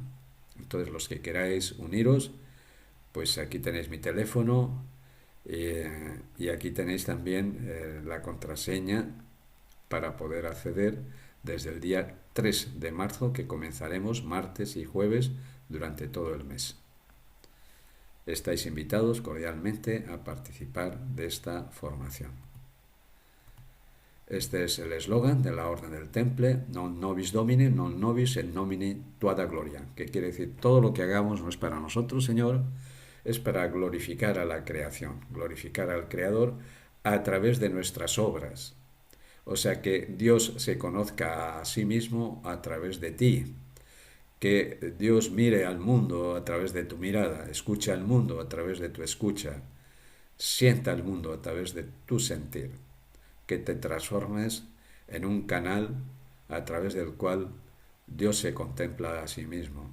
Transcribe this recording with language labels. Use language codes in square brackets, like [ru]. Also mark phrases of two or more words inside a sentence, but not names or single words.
[es] Entonces los que queráis uniros, pues aquí tenéis mi teléfono y aquí tenéis también la contraseña para poder acceder desde el día 3 de marzo, que comenzaremos martes y jueves durante todo el mes. Estáis invitados cordialmente a participar de esta formación. Este es el eslogan de la Orden del Temple, [la] non nobis domine, non nobis et nomine tua da gloria, [es] que quiere decir todo lo que hagamos no es para nosotros, Señor, es para glorificar a la creación, glorificar al Creador a través de nuestras obras. O sea, que Dios se conozca a sí mismo a través de ti, que Dios mire al mundo a través de tu mirada, escucha al mundo a través de tu escucha, sienta al mundo a través de tu sentir, que te transformes en un canal a través del cual Dios se contempla a sí mismo.